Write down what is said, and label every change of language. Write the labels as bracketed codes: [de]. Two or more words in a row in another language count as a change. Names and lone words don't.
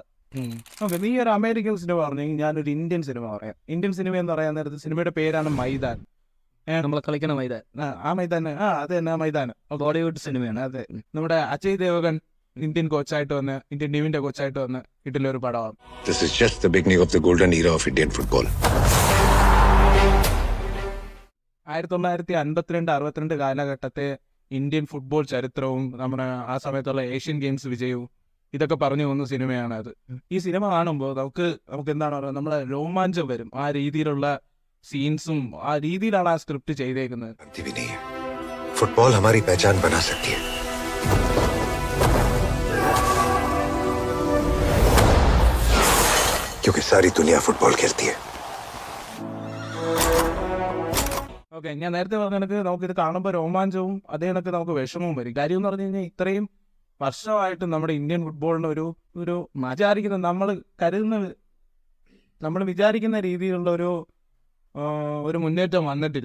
[ml] ഓക്കെ, നീ ഒരു അമേരിക്കൻ സിനിമ പറഞ്ഞെങ്കിൽ ഞാനൊരു ഇന്ത്യൻ സിനിമ പറയാം. ഇന്ത്യൻ സിനിമ എന്ന് പറയാൻ നേരത്ത് സിനിമയുടെ പേരാണ് മൈതാൻ. നമ്മൾ കളിക്കണ മൈതാൻ. ആ മൈതാൻ, അത് തന്നെ ആ മൈതാൻ. ബോളിവുഡ് സിനിമയാണ്. അതെ, നമ്മുടെ അജയ് ദേവഗൻ ഇന്ത്യൻ കോച്ചായിട്ട് വന്ന്, ഇന്ത്യൻ ടീമിന്റെ കോച്ചായിട്ട് വന്ന് കിട്ടുന്ന ഒരു പടമാണ്. [en] This is just the beginning of the golden era of Indian football. [ml] 1952-62 കാലഘട്ടത്തെ ഇന്ത്യൻ ഫുട്ബോൾ ചരിത്രവും നമ്മുടെ ആ സമയത്തുള്ള ഏഷ്യൻ ഗെയിംസ് വിജയവും ഇതൊക്കെ പറഞ്ഞു പോകുന്ന സിനിമയാണ് അത്. ഈ സിനിമ കാണുമ്പോൾ നമുക്ക് എന്താണ് പറയുക, നമ്മളെ രോമാഞ്ചം വരും. ആ രീതിയിലുള്ള സീൻസും ആ രീതിയിലാണ് ആ സ്ക്രിപ്റ്റ് ചെയ്തേക്കുന്നത്. [hi] फुटबॉल हमारी पहचान बना सकती है. क्योंकि सारी दुनिया फुटबॉल खेलती है. [ml] ഓക്കെ, ഞാൻ നേരത്തെ പറഞ്ഞ കണക്ക് നമുക്കിത് കാണുമ്പോൾ രോമാഞ്ചവും അതേ കണക്ക് നമുക്ക് വിഷമവും വരും. കാര്യം എന്ന് പറഞ്ഞു കഴിഞ്ഞാൽ ഇത്രയും വർഷമായിട്ട് നമ്മുടെ ഇന്ത്യൻ ഫുട്ബോളിന് ഒരു വിചാരിക്കുന്ന, നമ്മൾ വിചാരിക്കുന്ന രീതിയിലുള്ള ഒരു മുന്നേറ്റം വന്നിട്ടില്ല.